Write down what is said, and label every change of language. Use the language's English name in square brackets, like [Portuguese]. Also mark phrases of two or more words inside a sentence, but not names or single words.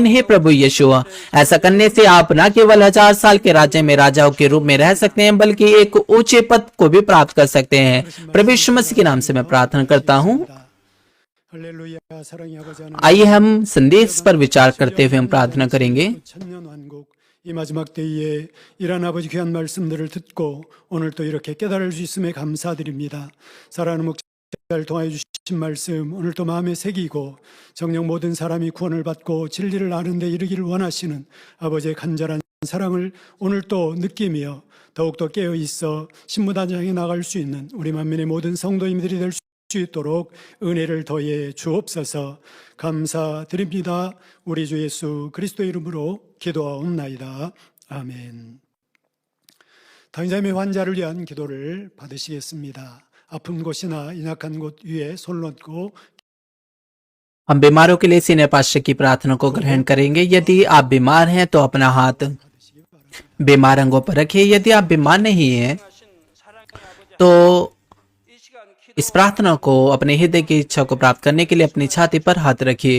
[Hindi] हे प्रभु यीशुआ, ऐसा करने से आप न केवल 1000 साल के राज्य में राजाओं के रूप में रह सकते हैं, बल्कि एक ऊंचे पद को भी प्राप्त कर सकते हैं। प्रभु यीशु मसीह के नाम से मैं प्रार्थना करता हूँ। आइए हम संदेश पर विचार करते हुए हम प्रार्थना करेंगे। [Korean] 이 마지막 때에 이런 아버지 귀한 말씀들을 듣고 오늘 또 이렇게 깨달을 수 있음에 감사드립니다. 사랑하는 목자를 통하여 주신 말씀 오늘 또 마음에 새기고 정녕 모든 사람이 구원을 받고 진리를 아는 데 이르기를 원하시는 아버지의 간절한 사랑을 오늘 또 느끼며 더욱더 깨어 있어 신무단장에 나갈 수 있는 우리 만민의 모든 성도님들이 될 수 있도록 은혜를 더해 주옵소서. 감사드립니다. 우리 주 예수 그리스도의 이름으로 기도하옵나이다. 아멘. 당장의 환자를 위한 기도를 받으시겠습니다. 아픈 곳이나 인약한 곳 위에 손을 얹고 [Hindi] हम बीमारों के लिए [English] senior pastor [Hindi] की प्रार्थना को ग्रहण करेंगे। यदि आप बीमार हैं तो अपना हाथ बीमार अंगों पर रखिए। यदि आप बीमार नहीं हैं तो इस प्रार्थना को अपने हृदय की इच्छा को प्राप्त करने के लिए अपनी छाती पर हाथ रखिए।